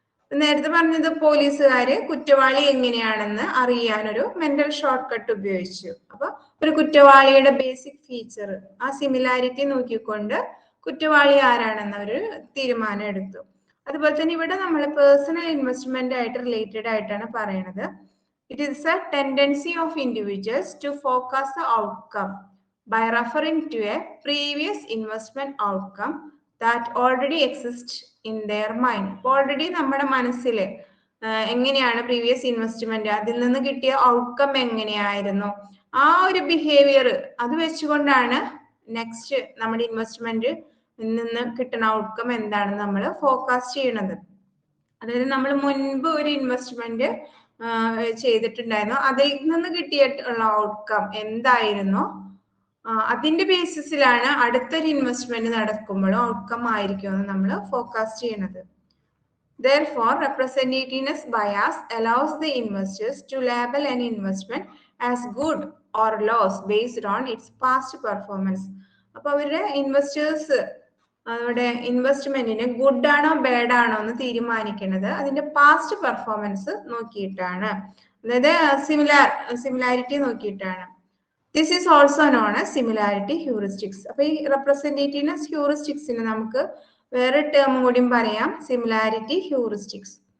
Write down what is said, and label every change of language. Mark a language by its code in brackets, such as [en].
[ml] നേരത്തെ പറഞ്ഞത് പോലീസുകാര് കുറ്റവാളി എങ്ങനെയാണെന്ന് അറിയാനൊരു മെന്റൽ ഷോർട്ട് കട്ട് ഉപയോഗിച്ചു. അപ്പൊ ഒരു കുറ്റവാളിയുടെ ബേസിക് ഫീച്ചർ, ആ സിമിലാരിറ്റി നോക്കിക്കൊണ്ട് കുറ്റവാളി ആരാണെന്ന് ഒരു തീരുമാനം എടുത്തു. അതുപോലെ തന്നെ ഇവിടെ നമ്മൾ പേഴ്സണൽ ഇൻവെസ്റ്റ്മെന്റ് ആയിട്ട് റിലേറ്റഡ് ആയിട്ടാണ് പറയണത്. [en] It is a tendency of individuals to focus the outcome by referring to a previous investment outcome that already exists in their mind. [ml] Already നമ്മുടെ മനസ്സിൽ എങ്ങനെയാണ് പ്രീവിയസ് ഇൻവെസ്റ്റ്മെന്റ്, അതിൽ നിന്ന് കിട്ടിയ ഔട്ട്കം എങ്ങനെയായിരുന്നു, ആ ഒരു ബിഹേവിയർ അത് വെച്ചുകൊണ്ടാണ് നെക്സ്റ്റ് നമ്മുടെ ഇൻവെസ്റ്റ്മെന്റ് നിന്ന് കിട്ടുന്ന ഔട്ട്കം എന്താണെന്ന് നമ്മൾ ഫോർകാസ്റ്റ് ചെയ്യണത്. അതായത് നമ്മൾ മുൻപ് ഒരു ഇൻവെസ്റ്റ്മെന്റ് ചെയ്തിട്ടുണ്ടായിരുന്നു, അതിൽ നിന്ന് കിട്ടിയിട്ടുള്ള ഔട്ട്കം എന്തായിരുന്നു, അതിന്റെ ബേസിസിലാണ് അടുത്തൊരു ഇൻവെസ്റ്റ്മെന്റ് നടക്കുമ്പോഴും ഔട്ട്കം ആയിരിക്കും എന്ന് നമ്മൾ ഫോർകാസ്റ്റ് ചെയ്യുന്നത്. [en] Therefore, representativeness bias allows the investors to label an investment as good or loss based on its past performance. [ml] അപ്പോൾ അവരുടെ ഇൻവെസ്റ്റേഴ്സ് അവരുടെ ഇൻവെസ്റ്റ്മെന്റിന് ഗുഡ് ആണോ ബാഡ് ആണോ എന്ന് തീരുമാനിക്കുന്നത് അതിന്റെ പാസ്റ്റ് പെർഫോമൻസ് നോക്കിയിട്ടാണ്, അതായത് സിമിലാരിറ്റി നോക്കിയിട്ടാണ്. [en] This is also known as similarity heuristics. [ml] അപ്പൊ ഈ റെപ്രസെന്റേറ്റീവ്നെസ് ഹ്യൂറിസ്റ്റിക്സിന് നമുക്ക് വേറെ ടേം കൂടിയും പറയാം, സിമിലാരിറ്റി ഹ്യൂറിസ്റ്റിക്സ്.